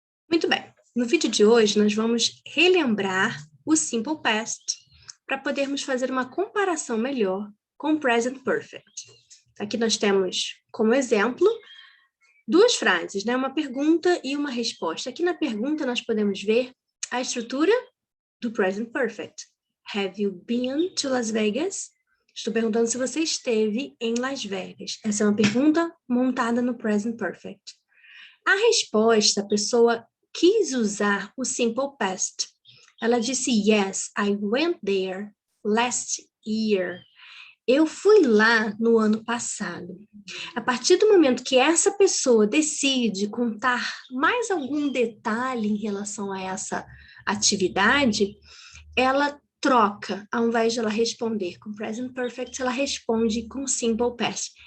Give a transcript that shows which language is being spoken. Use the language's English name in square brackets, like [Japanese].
[Portuguese] Muito bem, no vídeo de hoje nós vamos relembrar o Simple Past para podermos fazer uma comparação melhor com o Present Perfect. Aqui nós temos como exemplo duas frases, né? Uma pergunta e uma resposta. Aqui na pergunta nós podemos ver a estrutura do Present Perfect. [English] Have you been to Las Vegas? [Portuguese] Estou perguntando se você esteve em Las Vegas. Essa é uma pergunta montada no Present Perfect. A resposta, a pessoa quis usar o Simple Past. Ela disse, [English] yes, I went there last year. [Portuguese] Eu fui lá no ano passado. A partir do momento que essa pessoa decide contar mais algum detalhe em relação a essa atividade, ela troca, ao invés de ela responder com Present Perfect, ela responde com Simple Past.